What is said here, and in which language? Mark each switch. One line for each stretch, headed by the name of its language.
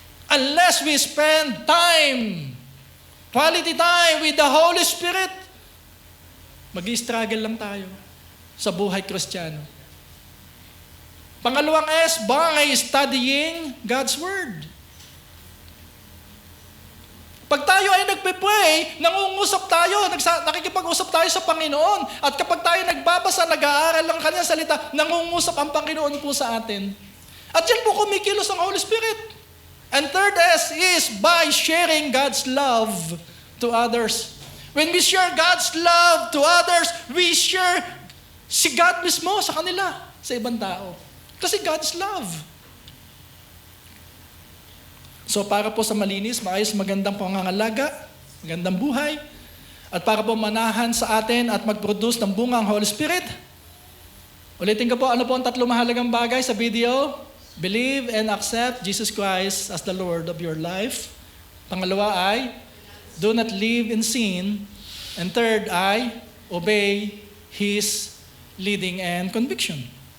English: Unless we spend time, quality time with the Holy Spirit,
Filipino: mag-i-struggle lang tayo sa buhay Kristiyano. Pangalawang S, by studying God's Word. Pag tayo ay nagpe-pray, nangungusap tayo, nakikipag-usap tayo sa Panginoon. At kapag tayo nagbabasa, nag-aaral ng Kanyang salita, nangungusap ang Panginoon po sa atin. At yan po kumikilos ang Holy Spirit.
English: And third S is by sharing God's love to others. When we share God's love to others, we share
Filipino: si God mismo sa kanila, sa ibang tao.
English: Kasi God's love.
Filipino: So para po sa malinis, maayos, magandang pangangalaga, magandang buhay, at para po manahan sa atin at mag-produce ng bunga ang Holy Spirit, ulitin ko po, ano po ang 3 mahalagang bagay sa video?
English: Believe and accept Jesus Christ as the Lord of your life.
Filipino: Pangalawa ay,
English: do not live in sin. And third ay, obey His leading and conviction.